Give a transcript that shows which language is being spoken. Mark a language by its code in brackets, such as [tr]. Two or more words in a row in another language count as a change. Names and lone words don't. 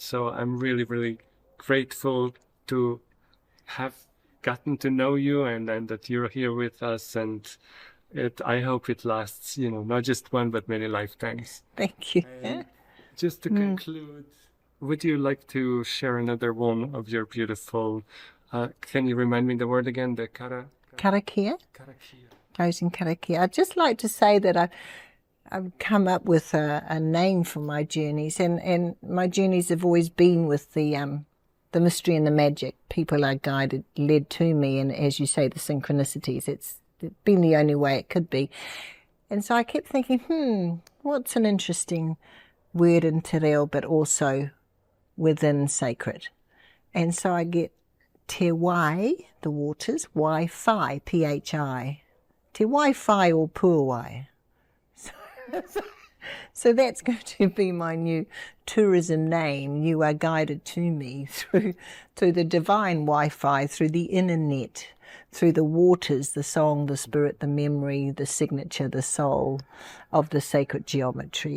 [en] So I'm really grateful to have gotten to know you and that you're here with us, and I hope it lasts, not just one but many lifetimes. Thank you. And just to conclude, would you like to share another one of your beautiful, can you remind me the word again, the Karakia? Karakia. Closing karakia. I'd just like to say that I've come up with a name for my journeys, and my journeys have always been with the mystery and the magic. People are guided, led to me, and as you say, the synchronicities. It's been the only way it could be. And so I kept thinking, what's an interesting word in [mi] te reo, [en] but also within sacred. And so I get [mi] te wai, [en] the waters, Wi-Fi, P-H-I. Te Wi-Fi or Puawai. So that's going to be my new tourism name. You are guided to me through the divine Wi-Fi, through the internet, through the waters, the song, the spirit, the memory, the signature, the soul of the sacred geometry.